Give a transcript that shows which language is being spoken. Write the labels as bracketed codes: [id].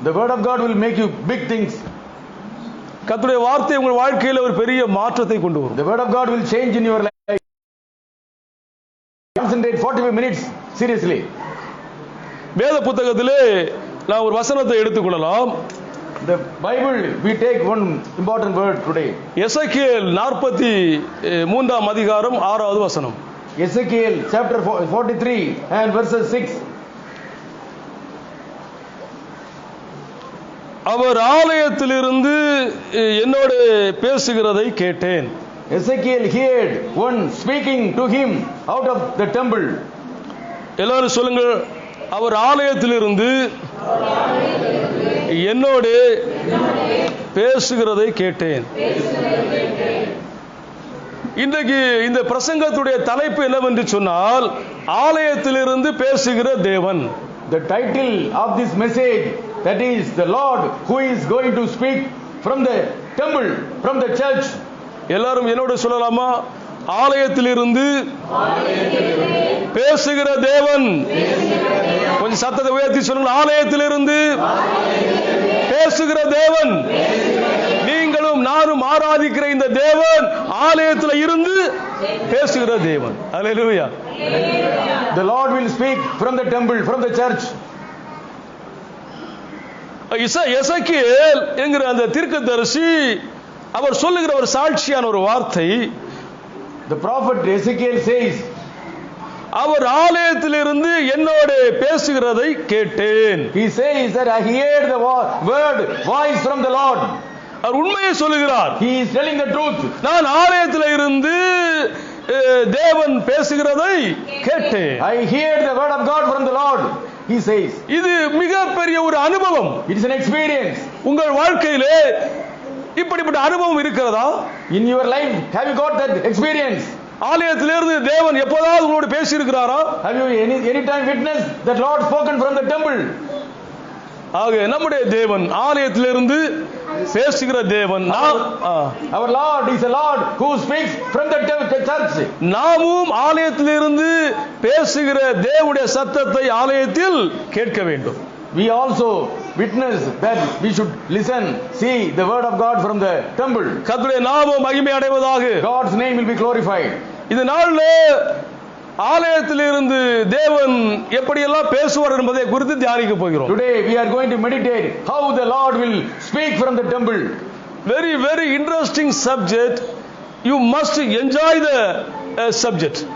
[en] The word of God will make you big things. [ta] கர்த்தருடைய வார்த்தை உங்கள் வாழ்க்கையில ஒரு பெரிய மாற்றத்தை கொண்டு வரும். [en] The word of God will change in your life. Concentrate 45 minutes seriously. [ta] வேத புத்தகத்திலே நான் ஒரு வசனத்தை எடுத்துக்கொள்ளலாம். [en] The Bible, we take one important word today. [ta] எசேக்கியேல் 43 அதிகாரம் 6வது வசனம். [en] Ezekiel chapter 43 and verses 6. [ta] அவர் ஆலயத்திலிருந்து என்னோடு பேசுகிறதை கேட்டேன். [en] Ezekiel heard one speaking to him out of the temple. [ta] எல்லாரும் சொல்லுங்கள், அவர் ஆலயத்திலிருந்து என்னோடு பேசுகிறதை கேட்டேன். இன்றைக்கு இந்த பிரசங்கத்துடைய தலைப்பு என்னவென்று சொன்னால், ஆலயத்திலிருந்து பேசுகிற தேவன். [en] The title of this message, that is the Lord who is going to speak from the temple, from the church. [ta] எல்லாரும் என்னோடு சொல்லலாமா? ஆலயத்திலிருந்து பேசுகிற தேவன். கொஞ்சம் சத்தத்தை உயர்த்தி சொல்லுங்க. ஆலயத்திலிருந்து பேசுகிற தேவன். நீங்களும் நானும் ஆராதிக்கிற இந்த தேவன் ஆலயத்தில் இருந்து பேசுகிற தேவன். அல்லேலூயா. [en] The Lord will speak from the temple, from the church. [ta] எசேக்கியேல் என்கிற அந்த தீர்க்கதரிசி அவர் சொல்லுகிற ஒரு சாட்சியான ஒரு வார்த்தை. [en] The prophet Ezekiel says, [ta] அவர் ஆலயத்திலிருந்து என்னோடு பேசுகிறதை கேட்டேன். [en] he says that I heard the voice from the Lord. [ta] அவர் உண்மையை சொல்லுகிறார். [en] He is telling the truth. [ta] நான் ஆலயத்தில் இருந்து தேவன் பேசுகிறதை கேட்டேன். [en] I heard the word of God from the Lord. He says, [ta] இது மிகப்பெரிய ஒரு அனுபவம். [en] it is an experience. [ta] உங்கள் வாழ்க்கையிலே இப்படிப்பட்ட அனுபவம் இருக்கிறதா? [en] In your life, have you got that experience? [ta] ஆலயத்திலிருந்து தேவன் எப்போதாவது உங்களோடு பேசி இருக்கிறாரா? [en] Have you any time witnessed that Lord spoken from the temple? [ta] ஆக நம்முடைய தேவன் ஆலயத்திலிருந்து பேசுகிற தேவன். [en] Our Lord is a Lord who speaks from the church. [ta] நாமும் ஆலயத்திலிருந்து பேசுகிற தேவனுடைய சத்தத்தை ஆலயத்தில் கேட்க வேண்டும். [en] We also witness that we should listen, see the word of God from the temple. [ta] கர்த்தருடைய நாமம் மகிமை அடைவதாக. [en] God's name will be glorified. [ta] இந்த நாள்ல ஆலயத்திலிருந்து தேவன் எப்படியெல்லாம் பேசுவார் என்பதை குறித்து தியானிக்க போகிறோம். [en] Today we are going to meditate how the Lord will speak from the temple. Very interesting subject. You must enjoy the subject.